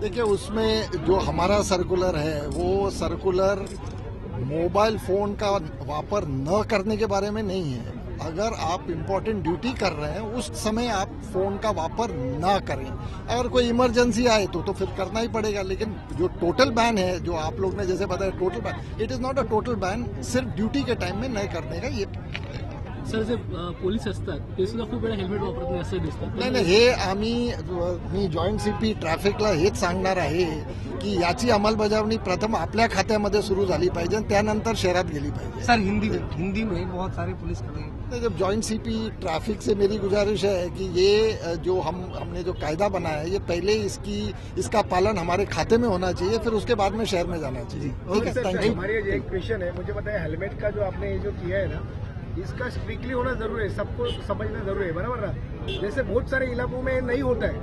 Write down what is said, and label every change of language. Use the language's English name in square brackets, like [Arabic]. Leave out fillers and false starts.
[Hindi] देखिए, उसमें जो हमारा सर्कुलर है वो सर्कुलर मोबाइल फोन का वापर न करने के बारे में नहीं है। अगर आप इम्पोर्टेंट ड्यूटी कर रहे हैं उस समय आप फोन का वापर ना करें। अगर कोई इमरजेंसी आए तो फिर करना ही पड़ेगा, लेकिन जो टोटल बैन है, जो आप लोग ने जैसे बताया total ban, [English] it is not a total ban, [Hindi] सिर्फ ड्यूटी के टाइम में नहीं करने का। ये [Marathi] सर जे पोलीस असतात ते सुद्धा खूप वेळा हेल्मेट वापरत नाही असं दिसतं। नाही, हे मी जॉईंट सीपी ट्रॅफिकला हेच सांगणार आहे की याची अंमलबजावणी प्रथम आपल्या खात्यामध्ये सुरू झाली पाहिजे आणि त्यानंतर शहरात गेली पाहिजे। [Hindi] सर हिंदी में बहुत सारे पुलिस खड़े हैं। जब जॉइंट सीपी ट्रैफिक से मेरी गुजारिश है कि ये जो हमने जो कायदा बनाया है ये पहले इसका पालन हमारे खाते में होना चाहिए, फिर उसके बाद में शहर में जाना चाहिए। ठीक है, थैंक यू। हमारी एक क्वेश्चन है, मुझे पता है हेलमेट का जो आपने जो किया है ना, इसका स्ट्रिक्टली होना जरूरी है, सबको समझना जरूरी है, बराबर ना? जैसे बहुत सारे इलाकों में नहीं होता है।